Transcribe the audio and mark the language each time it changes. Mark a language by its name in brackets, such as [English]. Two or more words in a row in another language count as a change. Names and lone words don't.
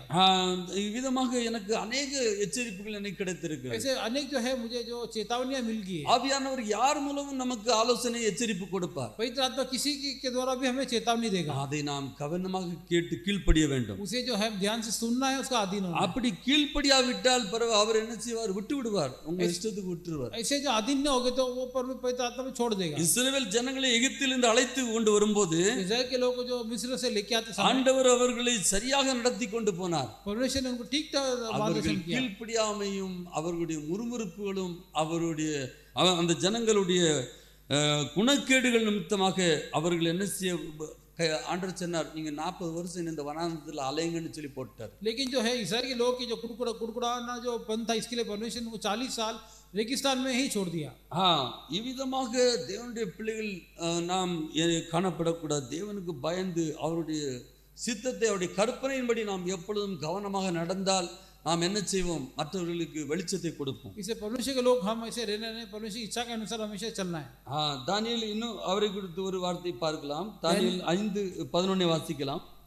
[Tamil] இவ்விதமாக எனக்கு अनेक எச்சரிப்புகள் எனக்கு கிடைத்திருக்கு. [Hindi] ऐसे अनेक जो है मुझे जो चेतावनियां मिल गई। [Tamil] ஆவியானவர் யார் மூலமும் நமக்கு ஆலோசனை எச்சரிப்பு கொடுப்பார். [Hindi] पवित्र आत्मा किसी के द्वारा भी हमें चेतावनी देगा। [Tamil] அதை நாம் கவனமாக கேட்டு கீழ்ப்படிய வேண்டும். [Hindi] उसे जो है ध्यान से सुनना है, उसका अधीन होना है। [Tamil] அப்படி கீழ்ப்படியாவிட்டால் அவர் என்ன செய்வார்? விட்டு விடுவார், உங்க இஷ்டத்துக்கு விட்டுருவார். [Hindi] ऐसे जो अधीन न होगे तो वो पवित्र आत्मा में छोड़ देगा। [Tamil] இஸ்ரவேல் ஜனங்களை எகிப்திலிருந்து அழைத்து கொண்டு வரும்போது [Hindi] इस्राएल के लोगों को जो मिस्र से लेके आते समय [Tamil] ஆண்டவர் அவர்களை சரியாக நடத்தி கொண்டு போனார். [Hindi] परमेश्वर ने उनको ठीक [Tamil] அவர்கள் கீழ்ப்படியாமையும் அவர்களுடைய முறுமுறுப்புகளும் அவருடைய அந்த ஜனங்களுடைய குணக்கேடுகள் நிமித்தமாக அவர்கள் என்ன செய்ய ஆண்டவர் சொன்னார், நீங்க 40 வருஷம் இந்த வனாந்தரத்தில் அலைங்கன்னு சொல்லி போட்டார். [Hindi] लेकिन जो है इस्राएल के लोग की जो कुड़कुड़ाना जो पन था, इसके लिए परमेश्वर ने 40 साल रेगिस्तान में ही छोड़ दिया। [Tamil] இவ்விதமாக தேவனுடைய பிள்ளைகள் நாம் காணப்படக்கூடாது. தேவனுக்கு பயந்து அவருடைய சித்தத்தை அவருடைய கற்பனையின்படி நாம் எப்பொழுதும் கவனமாக நடந்தால் நாம் என்ன செய்வோம்? மற்றவர்களுக்கு வெளிச்சத்தை கொடுப்போம். [Hindi] इसे परमेश्वर के लोग हम ऐसे रहने नहीं, परमेश्वर की इच्छा के अनुसार हमेशा चलना है। [Tamil] தானியேல் இன்னும் அவரை குறித்து ஒரு வார்த்தை பார்க்கலாம். தானியேல் 5:11 வாசிக்கலாம்.